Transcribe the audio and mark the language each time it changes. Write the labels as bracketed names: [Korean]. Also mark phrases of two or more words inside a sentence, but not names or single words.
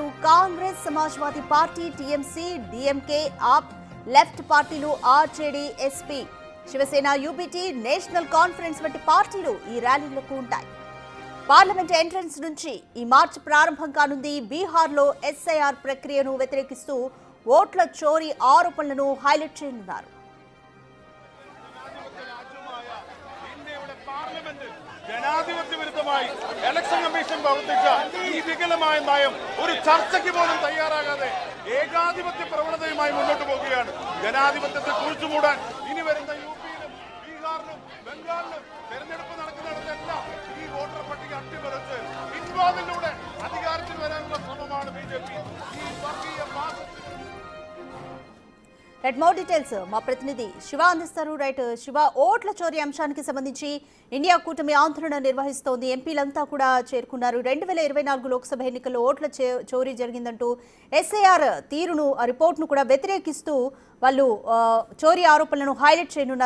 [Telugu] కాంగ్రెస్, సమాజ్వాదీ పార్టీ, టీఎంసీ, డీఎంకే, ఆప్, లెఫ్ట్ పార్టీలు, ఆర్జేడీ, ఎస్పీ, శివసేన, యూపీటీ, నేషనల్ కాన్ఫరెన్స్ వంటి పార్టీలు ఈ ర్యాలీలకు ఉంటాయి. [English] parliament entrance [Telugu] నుంచి ఈ మార్చ్ ప్రారంభం కానుంది. బీహార్లో ఎస్ఐఆర్ ప్రక్రియను వ్యతిరేకిస్తూ ఓట్ల చోరీ ఆరోపణలను హైలైట్ చేయనున్నారు. [Malayalam] ജനാധിപത്യ വിരുദ്ധമായി ഇലക്ഷൻ കമ്മീഷൻ പ്രവർത്തിച്ച ഈ വികലമായ നയം ഒരു ചർച്ചയ്ക്ക് പോലും തയ്യാറാകാതെ ഏകാധിപത്യ പ്രവണതയുമായി മുന്നോട്ട് പോകുകയാണ്. ജനാധിപത്യത്തെ കുഴിച്ചുമൂടാൻ ഇനി വരുന്ന യുപിയിലും ബീഹാറിലും ബംഗാളിലും തെരഞ്ഞെടുപ്പ് നടക്കുന്നിടത്തെല്ലാം ഈ വോട്ടർ പട്ടിക അട്ടിമറിച്ച് പിൻവാതിലൂടെ അധികാരത്തിൽ വരാനുള്ള ശ്രമമാണ് ബിജെപി. ഈ വർഗീയ [English] right, more details [Telugu] మా ప్రతినిధి శివ అందిస్తారు. రైట్ శివ, ఓట్ల చోరీ అంశానికి సంబంధించి ఇండియా కూటమి ఆందోళన నిర్వహిస్తోంది. ఎంపీలంతా కూడా చేరుకున్నారు. 2024 లోక్సభ ఎన్నికల్లో ఓట్ల చోరీ జరిగిందంటూ ఎస్ఐఆర్ తీరును, రిపోర్ట్ను కూడా వ్యతిరేకిస్తూ వాళ్ళు చోరీ ఆరోపణలను హైలైట్ చేయనున్నారు.